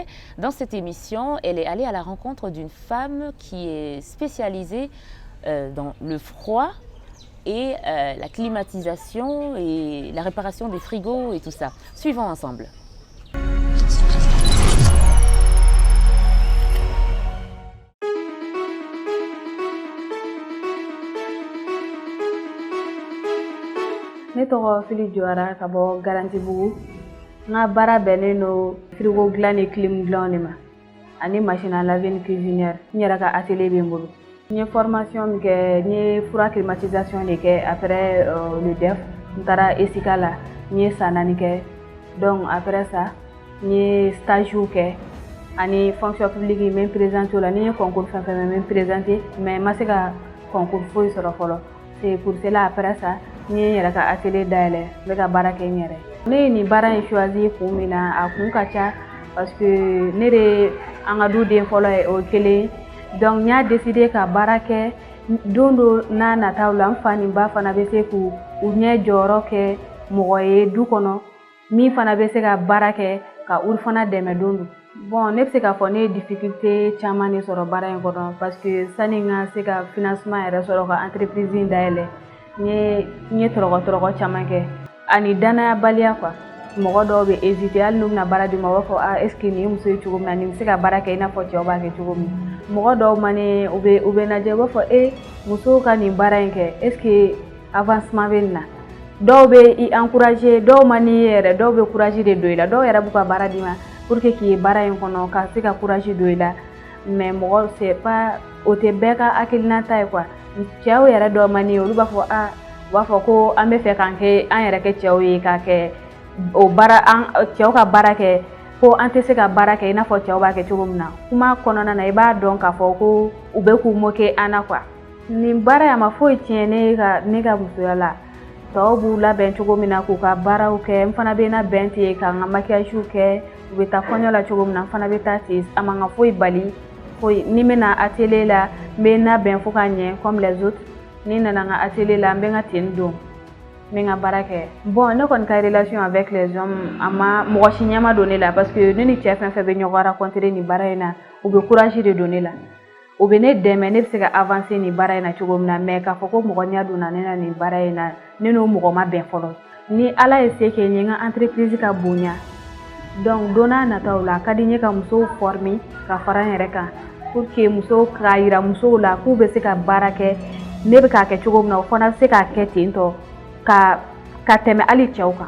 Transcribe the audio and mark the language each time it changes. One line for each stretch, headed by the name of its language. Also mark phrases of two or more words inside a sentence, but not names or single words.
French: Dans cette émission, elle est allée à la rencontre d'une femme qui est spécialisée dans le froid et la climatisation et la réparation des frigos et tout ça. Suivons ensemble.
Bambara: Ne tɔgɔ Fili Jɔara ka bɔ Garantibugu. N ka baara bɛnnen don frigo dilan ni clim dilanw de ma ani
French: machine à laver
Bambara: ni cuisinière. N yɛrɛ ka atelier bɛ n bolo. N ye formation min kɛ, n ye fura climatisation de kɛ
French: après le DEF.
Bambara: N taara ESICA la, n ye san 4 kɛ.
French: Donc après ça,
Bambara: n ye stage kɛ ani
French: fonction publique
Bambara: n bɛ n présenter o la. Ni n ye concours fɛn fɛn n bɛ n présenter mais n ma se ka concours foyi sɔrɔ fɔlɔ.
French: C'est pour cela après ça,
Bambara: n ye n yɛrɛ ka atelier dayɛlɛ, n bɛ ka baara kɛ n yɛrɛ. Ne ye nin baara in choisi kun min na, a kun ka ca
French: parce que
Bambara: ne de an ka du den fɔlɔ ye o kelen. Donc n y'a décidé ka baara kɛ don dɔ n'a nataw la, n fa ni n ba fana bɛ se k'u ɲɛ jɔyɔrɔ kɛ mɔgɔ ye du kɔnɔ min fana bɛ se ka baara kɛ ka olu fana dɛmɛ don dɔ. Bon, ne bɛ se k'a fɔ ne ye difficulté caman de sɔrɔ baara in kɔnɔ
French: parce que
Bambara: sani n ka se ka financement yɛrɛ sɔrɔ ka entreprise in dayɛlɛ, n ye tɔrɔgɔ caman kɛ ani danayabaliya quoi. Mɔgɔ dɔw bɛ hésiter hali n'u bɛna baara di ma, u b'a fɔ
French: est ce que
Bambara: nin ye muso ye cogo min na, nin bɛ se ka baara kɛ i n'a fɔ cɛw b'a kɛ cogo min. Mɔgɔ dɔw mane u bɛ lajɛ, u b'a fɔ musow ka nin baara in kɛ
French: est ce que
Bambara: avancement bɛ nin na. Dɔw bɛ i encourager, dɔw man n'i ye yɛrɛ, dɔw bɛ courage de don i la, dɔw yɛrɛ b'u ka baara d'i ma
French: pour que
Bambara: k'i ye baara in kɔnɔ ka se ka courage don i la.
French: Mais mɔgɔ c'est pas,
Bambara: o tɛ bɛɛ ka hakilinata ye quoi. Cɛw yɛrɛ dɔw man n'i ye, olu b'a fɔ u b'a fɔ ko an bɛ fɛ k'an yɛrɛ kɛ cɛw ye, k'a kɛ o baara cɛw ka baara kɛ, ko an tɛ se ka baara kɛ i n'a fɔ cɛw b'a kɛ cogo min na. Kuma kɔnɔna na i b'a dɔn k'a fɔ ko u bɛ k'u moquer an na quoi. Nin baara in ma foyi tiɲɛ ne ka musoya la. Tɔw b'u labɛn cogo min na k'u ka baaraw kɛ, n fana bɛ na bɛn ten ka n ka maquillage kɛ, u bɛ taa kɔɲɔ la cogo min na, n fana bɛ taa ten, a man kan foyi bali. Foyi ni n bɛna atelier la, n bɛ na bɛn fo ka ɲɛ
French: comme les autres.
Bambara: Ni nana n ka atelier la, n bɛ n ka ten don, n bɛ n ka baara kɛ.
French: Bon,
Bambara: ne kɔni ka
French: relation avec les hommes,
Bambara: a ma mɔgɔ si ɲɛ ma don ne la
French: parce que
Bambara: ne ni cɛ fɛn fɛn bɛ ɲɔgɔn rencontrer nin baara in na, u bɛ courage de don ne la. U bɛ ne dɛmɛ, ne bɛ se ka avancer nin baara in na cogo min na, mais k'a fɔ ko mɔgɔ ɲɛ donna ne na nin baara in na, ne n'o mɔgɔ ma bɛn fɔlɔ. Ni Ala ye se kɛ n ye, n ka entreprise ka bonya, donc don n'a nataw la a ka di n ye ka musow former ka fara n yɛrɛ kan
French: pour que
Bambara: musow k'a yira musow la k'u bɛ se ka baara kɛ ne bɛ k'a kɛ cogo min na, o fana bɛ se k'a kɛ ten tɔ ka tɛmɛ hali cɛw kan.